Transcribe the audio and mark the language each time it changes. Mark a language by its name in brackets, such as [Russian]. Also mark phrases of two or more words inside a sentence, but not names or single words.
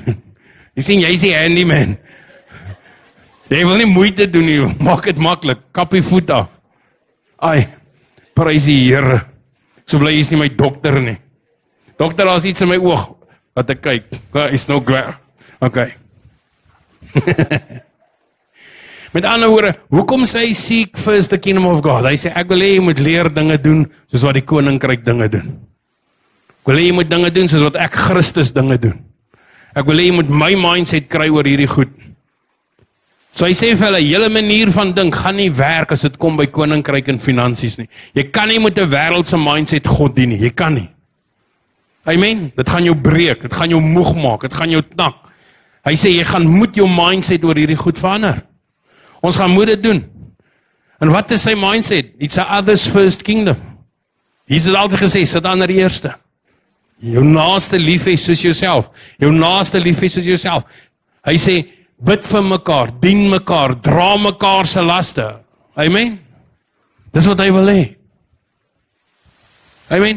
[Afrikaans] Jy sien, jy is die handyman. Jy wil nie moeite doen nie, maak dit maklik, kap die voet af. Ai, prys die Here. So bly jy is nie my dokter nie. Dokter, daar's iets in my oog. Wat ek kyk, is no graag. Okay. Met ander woorde, hoekom sê hy [English] seek first the kingdom of God? [Afrikaans] Hy sê, ek wil hê jy moet leer dinge doen, soos wat die koninkryk dinge doen. Ek wil hê jy moet dinge doen, soos wat ek Christus dinge doen. Ek wil hê jy moet my mindset kry oor hierdie goed. So hy sê vir hulle, julle manier van dink gaan nie werk as dit kom by koninkryk en finansies nie. Jy kan nie met 'n wêreldse mindset God dien nie, jy kan nie. Amen, dit gaan jou breek, dit gaan jou moeg maak, dit gaan jou knak. Hy sê, jy gaan moet jou mindset oor hierdie goed verander. Ons gaan moet dit doen. En wat is sy mindset? [English] It's a others first kingdom. [Afrikaans] Jesus het altyd gesê, sit ander eerste. Jou naaste lief hê soos jouself. Jou naaste lief hê soos jouself. Hy sê, bid vir mekaar, dien mekaar, dra mekaar se laste. Amen? Dis wat hy wil hê. Amen?